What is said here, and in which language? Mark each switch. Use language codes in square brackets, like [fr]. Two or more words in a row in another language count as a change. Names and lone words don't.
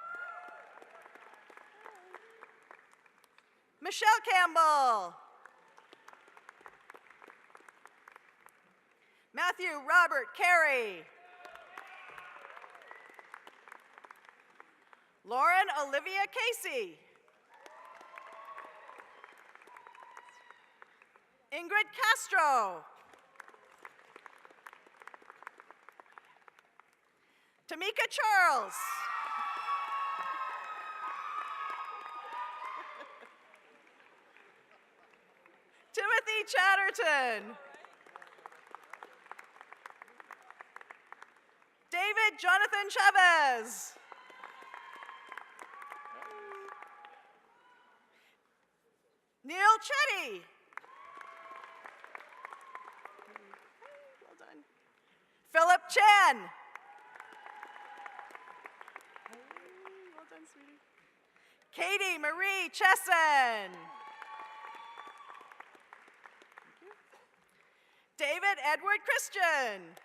[en] Michelle Campbell. Matthew Robert Carey. Lauren Olivia Casey. Ingrid Castro. Tamika Charles. Timothy Chatterton. David Jonathan Chavez. Neil Chetty. Well done. Philip Chan. Well done, sweetie. Katie Marie Chesson. David Edward Christian.